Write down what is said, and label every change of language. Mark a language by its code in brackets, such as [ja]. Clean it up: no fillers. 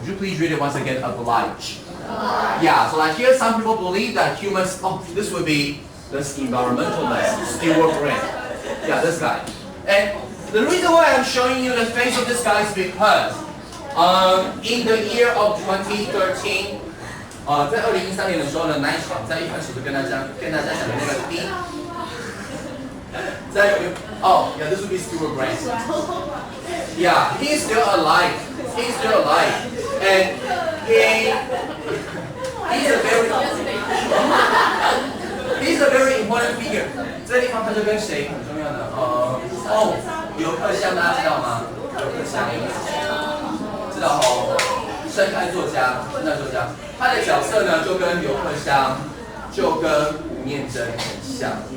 [en] Could you please read it once again? Oblige. Yeah. So like here, some people believe that humans. Oh, this would be this environmentalist Stuart Rain. Yeah, this guy. And the reason why I'm showing you the face of this guy is because, in the year of 2013. [zh] 在2013年的时候呢，那一场在一开始就跟大家讲的那个 [en] yeah, this would be Stuart Rain. Yeah, he's still alive. He's still alive, and he's a very important figure. [zh] 这个地方他就跟谁很重要的？刘克襄大家知道吗？刘克襄，知道哦。生态作家，他的角色呢就跟刘克襄，就跟吴念真很像。